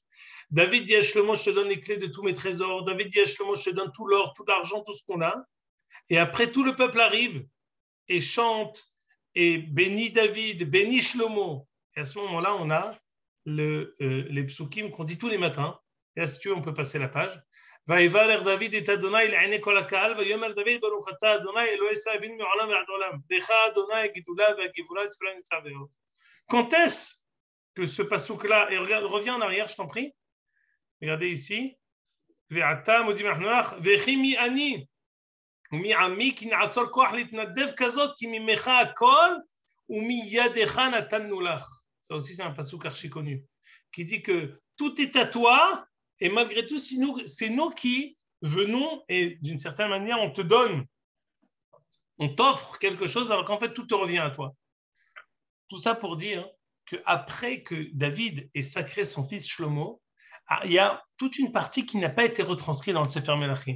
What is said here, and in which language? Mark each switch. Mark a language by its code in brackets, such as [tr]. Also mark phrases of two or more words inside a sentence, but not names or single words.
[fr] David dit à Shlomo, je te donne les clés de tous mes trésors. David dit à Shlomo, je te donne tout l'or, tout l'argent, tout ce qu'on a. Et après, tout le peuple arrive et chante et bénit David, bénit Shlomo. Et à ce moment-là, on a les psukim qu'on dit tous les matins. Et si tu veux, on peut passer la page. [he] ויברך דוד את אדוני לעיני כל הקהל, ויאמר דוד ברוך אתה אדוני אלוהי ישראל מעולם ועד עולם. לך אדוני הגדולה והגבורה ותפארת וצבאות. [fr] Quand est-ce que ce passouk-là, et reviens en arrière, je t'en prie. Regardez ici. [he] ועתה מודים אנחנו לך, וכי מי אני ומעמי כי נעצור כוח להתנדב כזאת, כי ממך הכל ומידך נתנו לך. [fr] Ça aussi, c'est un passouk archi connu, qui dit que tout est à toi, et malgré tout, c'est nous qui venons, et d'une certaine manière, on te donne, on t'offre quelque chose, alors qu'en fait, tout te revient à toi. Tout ça pour dire qu'après que David ait sacré son fils Shlomo, il y a toute une partie qui n'a pas été retranscrite dans le Sefer Melachim.